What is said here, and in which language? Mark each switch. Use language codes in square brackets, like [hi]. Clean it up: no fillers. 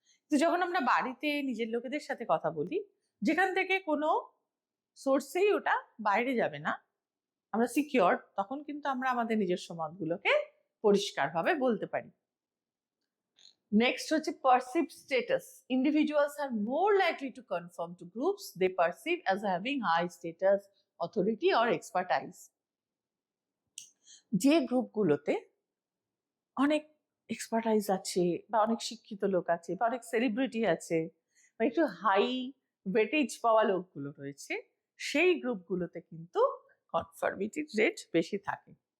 [bn] তো যখন আমরা বাড়িতে নিজের লোকেদের সাথে কথা বলি, যেখান থেকে কোনো সোর্সেই ওটা বাইরে যাবে না, আমরা সিকিউর, তখন কিন্তু আমরা আমাদের নিজস্ব মতগুলোকে পরিষ্কারভাবে বলতে পারি। [en] next [bn] হচ্ছে [en] perceived status. Individuals are more likely to conform to groups they perceive as having high status, authority or expertise. [bn] যে গ্রুপগুলোতে অনেক এক্সপার্টাইজ আছে বা অনেক শিক্ষিত লোক আছে বা অনেক সেলিব্রিটি আছে বা একটু হাই ওয়েটেজ পাওয়া লোকগুলো রয়েছে, সেই গ্রুপগুলোতে কিন্তু কনফার্মিটির রেট বেশি থাকে।